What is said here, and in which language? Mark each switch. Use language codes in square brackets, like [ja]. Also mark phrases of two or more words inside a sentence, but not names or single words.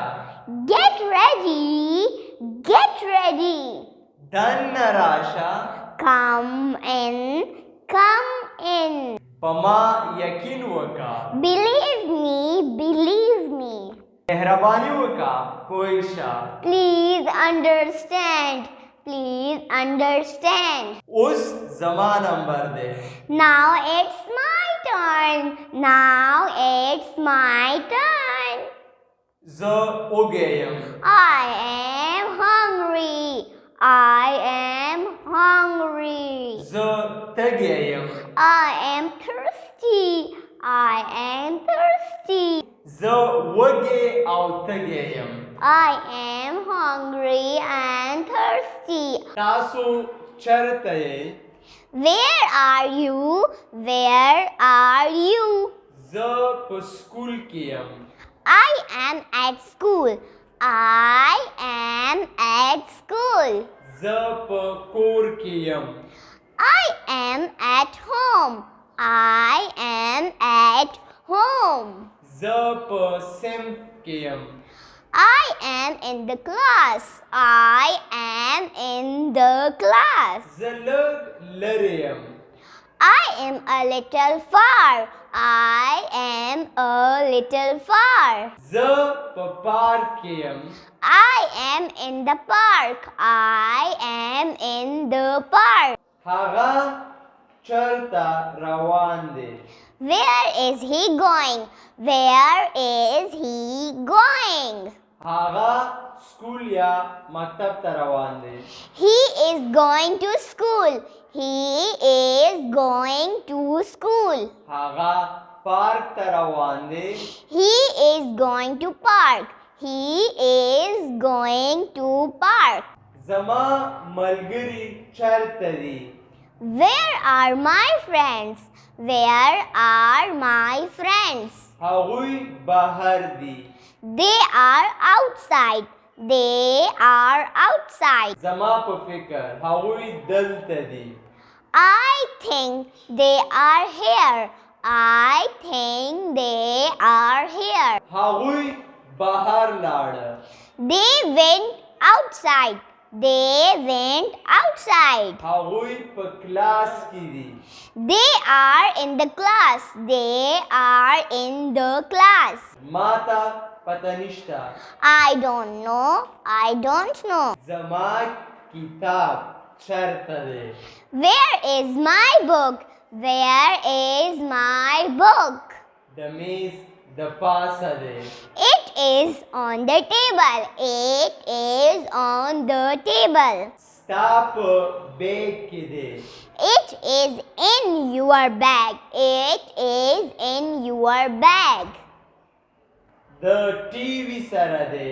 [en] Get ready. Get ready. [ps] دننه راشه. [en] Come in. Come in. [ps] په ما یقین وکړه. [en] Believe me. Believe me. [ps] مهرباني وکړه پوه شه. [en] Please understand. Please understand. [ps] اوس زما نمبر دی. [en] Now it's my turn. Now it's my turn. [ps] زه وږی یم. [en] I am hungry. I am hungry. [ps] زه تږی یم. [en] I am thirsty. I am thirsty. [ps] زه وږی او تږی یم. [en] I am hungry and thirsty. [ps] تاسو چیرته یې؟ [en] Where are you? Where are you? [ps] زه په سکول کې یم. [en] I am at school. I am at school. [ps] زه په کور کې یم. [en] I am at home. I am at home. [ps] زه په صنف کې یم. [en] I am in the class. I am in the class. [ps] زه لږ لرې یم. [en] I am a little far. I am a little far. [ps] زه په پارک کې یم. [en] I am in the park. I am in the park. [ps] هغه چیرته روان دی؟ [en] Where is he going? Where is he going? [ps] هغه سکول یا مکتب ته روان دی. [en] He is going to school. He is going to school. [ps] هغه پارک ته روان دی. [en] He is going to park. He is going to park. [ps] زما ملګري چیرته دي؟ [en] Where are my friends? Where are my friends? [ps] هغوی بهر دي. [en] They are outside. They are outside. [ps] زما په فکر هغوی دلته دي. [en] I think they are here. I think they are here. [ps] هغوی بهر لاړه. [en] They went outside. They went outside. [ps] هغوی په کلاس کې دي. [en] They are in the class. They are in the class. [ps] ما ته پته نشته. [en] I don't know. I don't know. [ps] زما کتاب چیرته دی؟ [en] Where is my book? Where is my book? [ps] د میز د پاسه دی. [en] It It is on the table. It is on the table. [ps] ستا په بیگ کې دی. [en] It is in your bag. It is in your bag. [ps] د ټي وي سره دی.